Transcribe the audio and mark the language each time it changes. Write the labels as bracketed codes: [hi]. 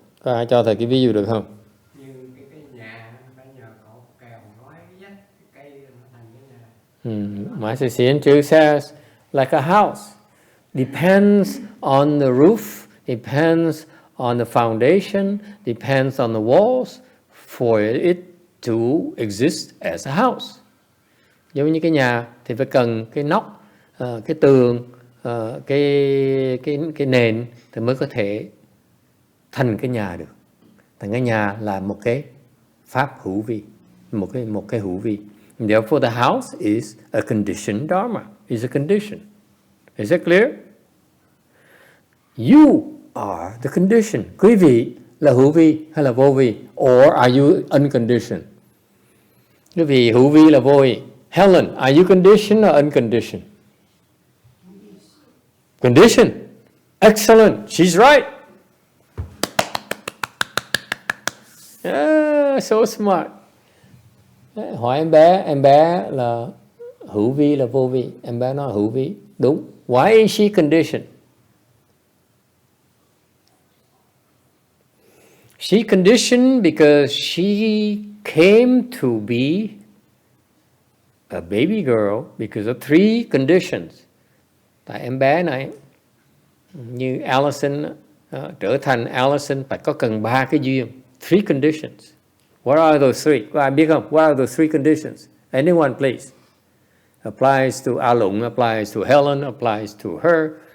[vi] Có ai cho thầy cái ví dụ được không? Như cái nhà phải nhờ cột kèo nói cái vách cái cây nó thành cái nhà. [en] My Sister says like a house depends on the roof, depends on the foundation, depends on the walls for it to exist as a house. [vi] Giống như cái nhà thì phải cần cái nóc, cái tường, cái nền thì mới có thể thành cái nhà được. Thành cái nhà là một cái pháp hữu vi, một cái hữu vi. [en] Therefore, the house is a conditioned Dharma. Is a condition. Is that clear? You are the condition. [vi] Quý vị là hữu vi hay là vô vi? [en] Or are you unconditioned? [vi] Quý vị hữu vi là vô vi. [en] Helen, are you conditioned or unconditioned? Conditioned. Excellent. She's right. Yeah, so smart. [vi] Hỏi em bé là hữu vi là vô vi. Em bé nói hữu vi. Đúng. [en] Why is she conditioned? She conditioned because she came to be a baby girl because of 3 conditions. [vi] Tại em bé này, như Allison, trở thành Allison phải có cần 3 cái duyên. [en] 3 conditions. What are those 3? [vi] Có ai biết không? [en] What are those 3 conditions? Anyone, please. Applies to Alung, applies to Helen, applies to her.